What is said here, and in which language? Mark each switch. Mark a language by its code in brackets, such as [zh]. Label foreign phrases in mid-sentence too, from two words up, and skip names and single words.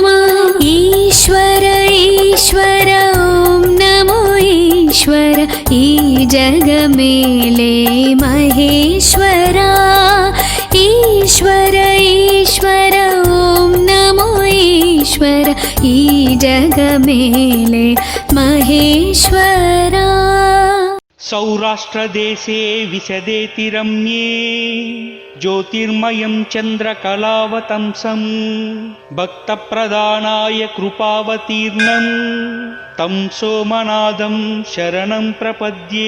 [te] ఈశ్వర ఈశ్వర ఓం నమో ఈశ్వర ఈ జగమేలే మహేశ్వరా. ఈశ్వర ఈశ్వర ఓం నమో ఈశ్వర ఈ జగమేలే మహేశ్వరా. [sa] सौराष्ट्रदेशे विशदेति रम्ये ज्योतिर्मयं चन्द्रकलावतंसं भक्तप्रदानाय कृपावतीर्णं तं सोमनाथं शरणं प्रपद्ये.